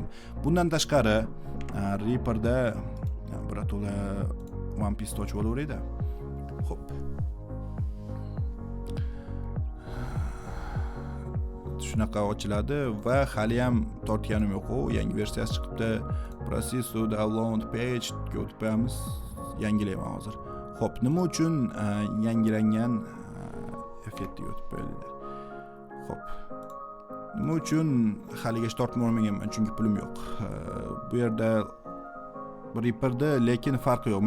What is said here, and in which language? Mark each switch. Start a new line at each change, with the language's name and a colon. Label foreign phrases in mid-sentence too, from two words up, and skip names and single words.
Uzbek: Bundan tashqari Reaperda birato'la One Piece ochib olaveraydi. Xo'p. Shunaqa ochiladi va hali ham tortganim yo'q. Yangi versiyasi chiqibdi.
English: Process to download page
Uzbek: ga o'tamiz. Yangilayman hozir. Xo'p, nima uchun yangilangan effektga o'tib qo'yildi? Xo'p. Nima uchun haligacha tortib olmaganman? Chunki pulim yo'q. Bu yerda Reaperda lekin farqi yo'q.